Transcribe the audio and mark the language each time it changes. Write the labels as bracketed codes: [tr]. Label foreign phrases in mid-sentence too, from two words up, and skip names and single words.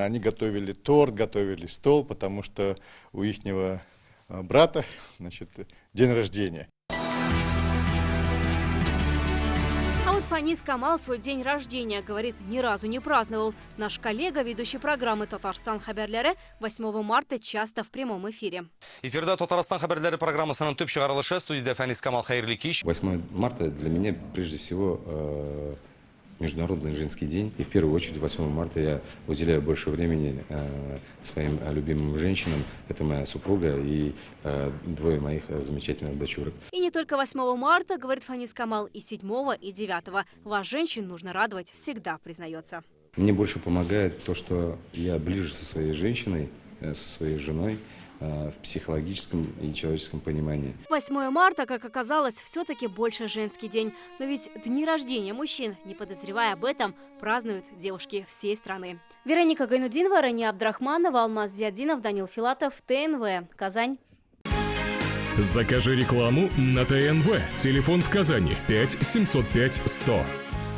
[ru] Они готовили торт, готовили стол, потому что у ихнего брата, день рождения. А вот Фанис Камал свой день рождения, говорит, ни разу не праздновал. Наш коллега, ведущий программы «Татарстан хаберлері», 8 марта часто в прямом эфире. [tt] Эфирда «Татарстан хаберлері» программасының төп чыгарылышы, студияда Фанис Камал, хайырлы кич. [ru] 8 марта для меня прежде всего Международный женский день. И в первую очередь 8 марта я уделяю больше времени своим любимым женщинам. Это моя супруга и двое моих замечательных дочурок. И не только 8 марта, говорит Фанис Камал, и 7 и 9. Вас, женщин, нужно радовать всегда, признается. Мне больше помогает то, что я ближе со своей женщиной, со своей женой, в психологическом и человеческом понимании. 8 марта, как оказалось, все-таки больше женский день. Но ведь дни рождения мужчин, не подозревая об этом, празднуют девушки всей страны. Вероника Гайнудинова, Рания Абдрахманова, Алмаз Зиадинов, Данил Филатов, ТНВ, Казань. Закажи рекламу на ТНВ. Телефон в Казани 5 705 100.